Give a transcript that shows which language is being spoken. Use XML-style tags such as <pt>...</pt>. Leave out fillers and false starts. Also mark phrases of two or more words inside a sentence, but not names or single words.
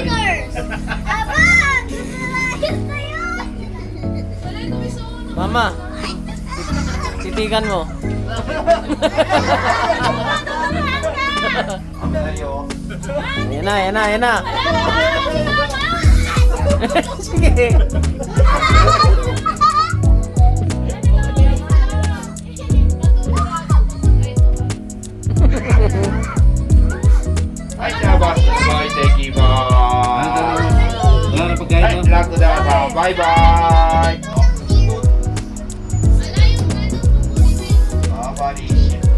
<tl>Abang! Ayos na yun! Mama, titigan mo. Ayan na, ayan na, ayan na. Sige.</tl> <ja>はい、じゃあバス巻いていきま</ja> <tl>Wala na</tl> <ja>す。</ja> <tl>pagkain</tl> <ja>はい、</ja> <tl>mo?</tl> <ja>ラクダさん、バイバイ。あまりし。</ja>